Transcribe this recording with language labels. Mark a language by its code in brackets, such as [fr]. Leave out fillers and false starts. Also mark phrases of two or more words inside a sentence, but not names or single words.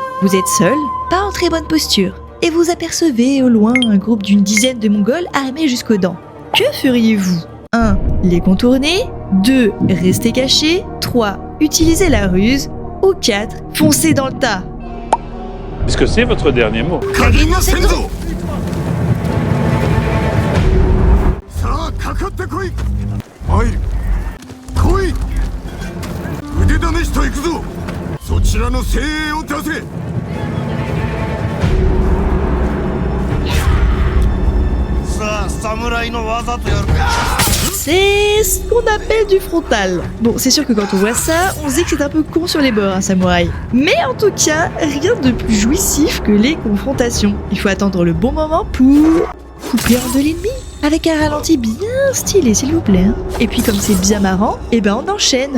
[fr] Vous êtes seul, pas en très bonne posture, et vous apercevez au loin un groupe d'une dizaine de Mongols armés jusqu'aux dents. Que feriez-vous ? 1. Les contourner. 2. Rester caché. 3. Utiliser la ruse. Ou 4. Foncer dans le tas. Est-ce que c'est votre dernier mot? [ja] かってこい。参る。来い。腕試しと行くぞ。そちらの精鋭を出せ。さあ侍の技とやるか。 [fr] C'est ce qu'on appelle du frontal. Bon, c'est sûr que quand on voit ça, on se dit que c'est un peu con sur les bords, un samouraï. Mais en tout cas, rien de plus jouissif que les confrontations. Il faut attendre le bon moment pour couper en deux l'ennemi. Avec un ralenti bien stylé, s'il vous plaît. Et puis comme c'est bien marrant, eh ben on enchaîne.